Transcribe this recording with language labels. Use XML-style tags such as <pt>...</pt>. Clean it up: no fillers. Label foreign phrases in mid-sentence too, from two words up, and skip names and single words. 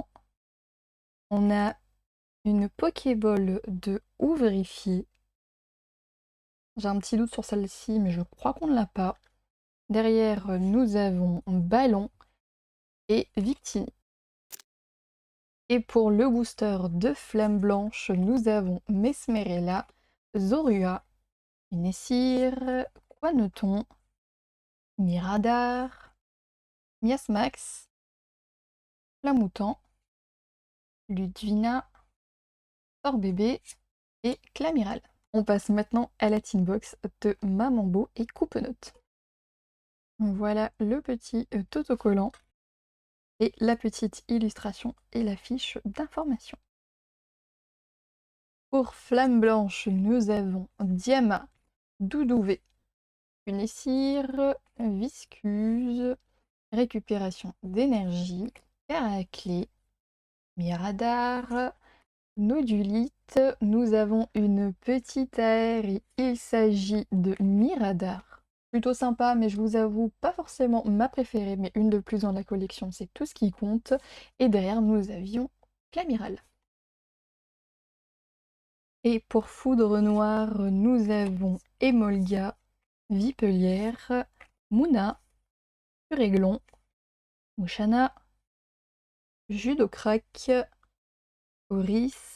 <fr>On a une Pokéball de Ouvrifié. J'ai un petit doute sur celle-ci, mais je crois qu'on ne l'a pas. Derrière, nous avons Ballon et Victini. Et pour le booster de Flamme Blanche, nous avons Mesmerella, Zorua, Unessir, Quaneton, Miradar, Miasmax, Flamoutant, Ludvina, Torbébé et Clamiral. On passe maintenant à la</fr> <en>tin box</en> <fr>de Mamambo et Coupenote. Voilà le petit autocollant et la petite illustration et la fiche d'information. Pour Flamme Blanche, nous avons Diama, Doudouvé, Unessir, Viscuse, Récupération d'énergie, Caracle, Miradar, Nodulite. Nous avons une petite AR et il s'agit de Miradar. Plutôt sympa, mais je vous avoue, pas forcément ma préférée, mais une de plus dans la collection, c'est tout ce qui compte. Et derrière, nous avions Clamiral. Et pour Foudre Noire, nous avons Emolga, Vipelière, Mouna, Puréglon, Mouchana, Judocrac, Oris.</fr>